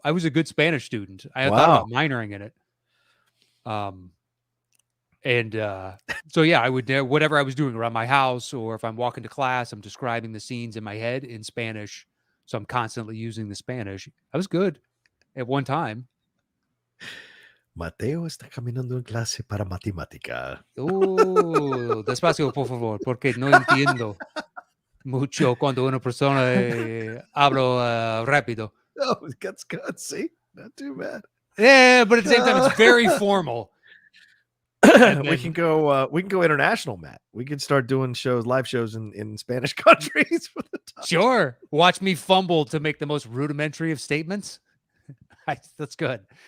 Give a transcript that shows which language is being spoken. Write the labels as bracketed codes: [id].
[en] I was a good Spanish student. I thought about minoring in it. So I would whatever I was doing around my house, or if I'm walking to class, I'm describing the scenes in my head in Spanish. So I'm constantly using the Spanish. I was good at one time. [es] Mateo está caminando en clase para matemática. Despacio, por favor, porque no entiendo mucho cuando una persona hablo rápido. [en] Oh, that's good. See, not too bad. Yeah, but at the same time, it's very formal. We can go international, Matt. We can start doing live shows in Spanish countries. For the time. Sure. Watch me fumble to make the most rudimentary of statements. That's good.